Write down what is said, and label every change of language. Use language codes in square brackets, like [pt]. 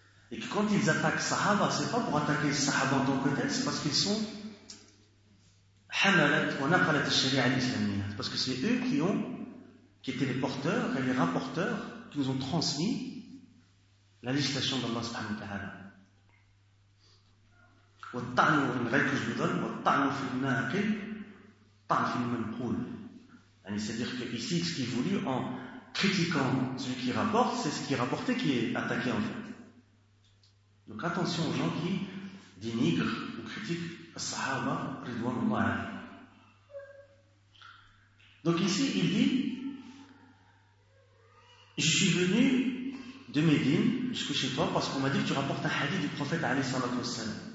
[fr] Et que quand ils attaquent sahaba, c'est pas pour attaquer sahaba en tant que tel, c'est parce qu'ils sont [ar] hamalat wa naqalat al-sharia al-islamiyya. [fr] C'est parce que c'est eux qui étaient les porteurs et les rapporteurs qui nous ont transmis la législation d'Allah subhanahu wa ta'ala. [ar] والطعن في الغير كجدل والطعن في الناقل طعن في المنقول. [fr] يعني c'est-à-dire que ici ce qu'il voulait en critiquant celui qui rapporte, c'est ce qui rapportait qui est attaqué en fait. Donc attention aux gens qui dénigrent ou critiquent les sahaba ridwanullah alayhi. Donc ici il dit: je suis venu de Médine jusqu'à chez toi parce qu'on m'a dit que tu rapportes un hadith du prophète alayhi salatu wassalam.